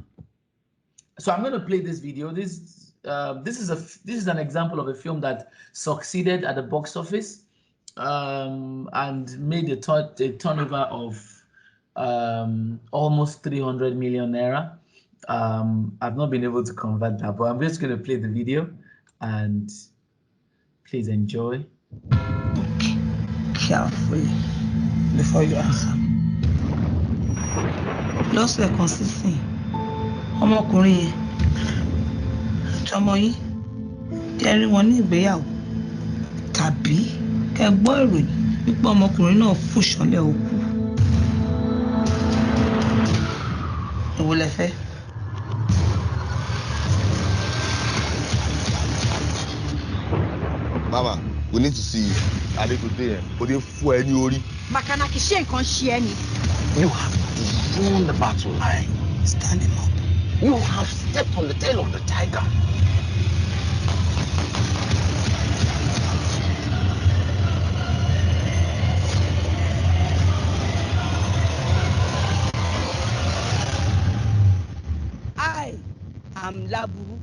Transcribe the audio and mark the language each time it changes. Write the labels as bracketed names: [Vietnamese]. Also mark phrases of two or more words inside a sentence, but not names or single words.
[English] So I'm going to play this video. This is an example of a film that succeeded at the box office and made a turnover of almost 300 million naira. I've not been able to convert that, but I'm just going to play the video and please enjoy. Okay, carefully before you answer. [Yoruba] Lọ́sẹ̀ kan sísìn ọmọkùnrin yẹn tọmọ yín kẹ́ rí wọn ní ìgbéyàwó tàbí kẹ́ gbọ́ ìròyìn wípé ọmọkùnrin náà fò ṣánlẹ̀ òkú. Èwo lẹ fẹ́? [English] Mama, we need to see you. [Yoruba] Adekunle, o dey fọ́ ẹ ní orí. Makanaki ṣe nǹkan ṣe ẹ́ ni. [English] You have drawn the battle line. Stand him up. You have stepped on the tail of the tiger. I am Laburu.